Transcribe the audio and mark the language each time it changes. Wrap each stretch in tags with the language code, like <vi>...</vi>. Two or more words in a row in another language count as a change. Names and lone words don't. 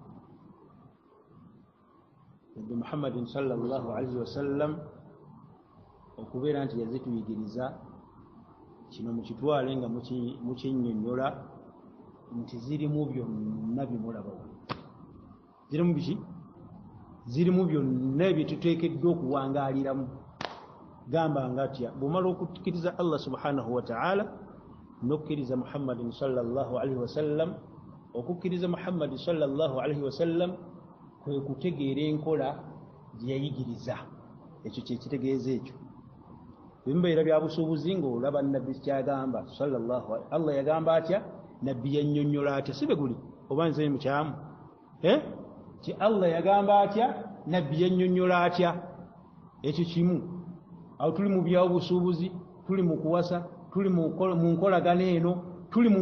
<lg>nabbi Muhammadin</lg> <ar>صلى الله عليه وسلم</ar> <lg>okubeera nti yazituyigiriza kino mukitwale nga mukinnyonnyola nti zirimu byonna bimulabawo zirimu biki zirimu byonna byetuteekeddwa okuwangaaliramu gamba nga atya bw'omala okukkiriza Allah</lg> <ar>سبحانه وتعالى</ar> <lg>n'okkiriza Muhammadin</lg> <ar>صلى الله عليه وسلم</ar> <lg>okukkiriza Muhammadin</lg> <ar>صلى الله عليه وسلم</ar> <lg>kwe kutegeera enkola gye yayigiriza ekyo kyekitegeeza ekyo bimbeera bya busuubuzi ng'olaba nabbi kyagamba</lg> <ar>صلى الله الله</ar> <lg>yagamba atya nabbi yannyonnyola atya sibe guli oba nze mukyamu ti Allah yagamba atya nabbi yannyonnyola atya ekyo kimu awo tuli mu byabusuubuzi tuli mu kuwasa tuli mu nkolagana eno tuli mu</lg>